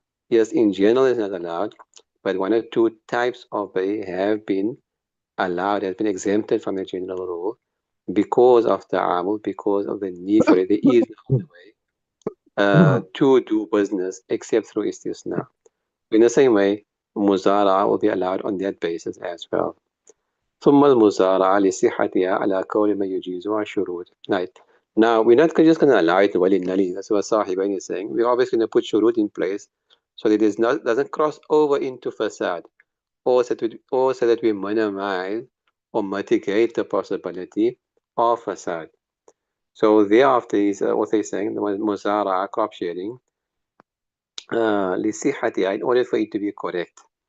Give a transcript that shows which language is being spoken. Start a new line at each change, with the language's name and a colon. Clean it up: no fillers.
English: Yes, in general it's not allowed, but one or two types of bay have been allowed, has been exempted from the general rule because of the amal, because of the need for it. There is no other way to do business except through istisna. In the same way, muzara will be allowed on that basis as well.
Arabic: ثم المزارعة لصحتها على كون ما يجيزها شروط.
English: Right. Now, we're not just going to allow it willy-nilly. That's what Sahibain is saying. We're always going to put shurut in place so that it doesn't cross over into fasad, or so that we minimize or mitigate the possibility of fasad. So thereafter is what they're saying, the muzara, crop sharing, لصحتها, in order for it to be correct.